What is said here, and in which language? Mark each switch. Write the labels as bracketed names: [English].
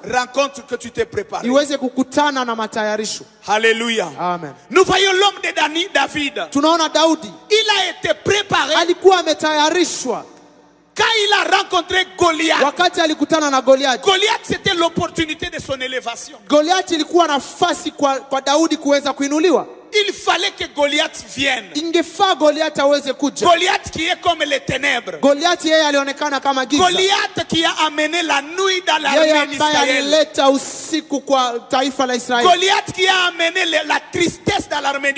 [French] rencontre que tu t'es préparé. [Swahili] iweze kukutana na matayarisho. [French] Alléluia. Amen. Nous voyons l'homme de David. [Swahili] Tunaona Daudi [French] Il a été préparé [Swahili] alikuwa ametayarishwa [French] quand il a rencontré Goliath. [Swahili] wakati alikutana na Goliathi. [French] Goliath, c'était l'opportunité de son élévation. [Swahili] Goliathi ilikuwa nafasi kwa Daudi kuweza kuinuliwa. [French] Il fallait que Goliath vienne. [Swahili] Ingefaa Goliathi aweze kuja. [French] Goliath qui est comme les ténèbres. [Swahili] Goliathi yeye alionekana kama giza. [French] Goliath qui a amené la nuit dans [Swahili] Yeye [French] l'armée [Swahili] ambaye [French] d'Israël. [Swahili] alileta usiku kwa taifa la Israeli. [French] Goliath qui a amené la tristesse dans l'armée